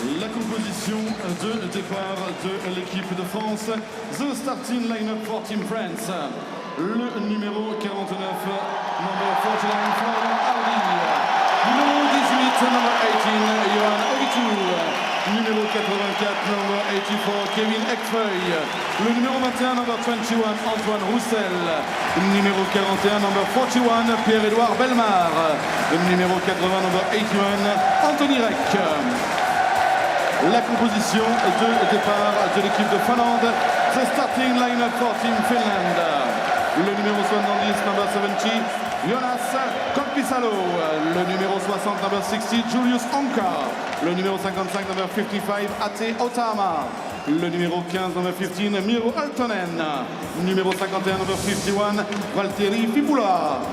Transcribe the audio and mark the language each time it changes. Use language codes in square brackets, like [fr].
[fr] composition de départ de l'équipe de France. [en] The starting lineup for Team France. [fr] Le numéro 49, [en] number 49, [fr] Florian Hardy. Numéro 18, [en] number 18, [fr] Johan Ovitu. Numéro 84, [en] number 84, [fr] Kevin Ekfeuille. Le numéro 21, [en] number 21, [fr] Antoine Roussel. Numéro 41, [en] number 41, [fr] Pierre-Édouard Bellemare. Numéro 80, [en] number 81, [fr] Anthony Reck. La composition de départ de l'équipe de Finlande. [en] The starting line-up for Team Finland. [fr] Le numéro 70, [en] number 70, [fr] Jonas Korpisalo. Le numéro 60, [en] number 60, [fr] Julius Onka. Le numéro 55, [en] number 55, [fr] Ate Otama. Le numéro 15, [en] number 15, [fr] Miro Altonen. Numéro 51, [en] number 51, [fr] Valtteri Fipula.